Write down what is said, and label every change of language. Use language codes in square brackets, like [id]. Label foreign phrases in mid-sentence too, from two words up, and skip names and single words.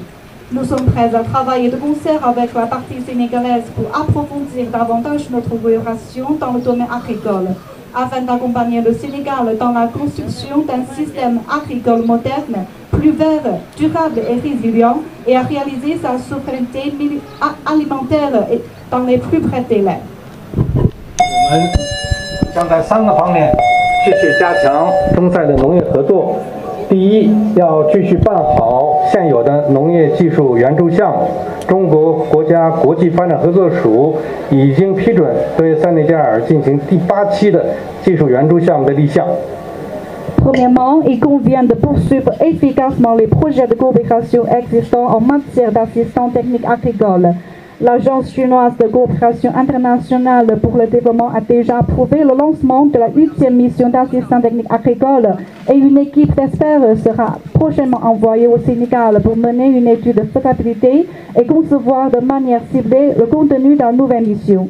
[fr] Nous sommes prêts à travailler de concert avec la partie sénégalaise pour approfondir davantage notre coopération dans le domaine agricole, afin d'accompagner le Sénégal dans la construction d'un système agricole moderne, plus vert, durable et résilient, et à réaliser sa souveraineté alimentaire dans les plus brefs délais. [zh] 我们将在3个方面继续加强中塞的农业合作。第一，要继续办好现有的农业技术援助项目。中国国家国际发展合作署已经批准对塞内加尔进行第8期的技术援助项目的立项。 [fr] Premièrement, il convient de poursuivre efficacement les projets de coopération existants en matière d'assistance technique agricole. L'Agence chinoise de coopération internationale pour le développement a déjà approuvé le lancement de la 8e mission d'assistance technique agricole et une équipe d'experts sera prochainement envoyée au Sénégal pour mener une étude de faisabilité et concevoir de manière ciblée le contenu de la nouvelle mission.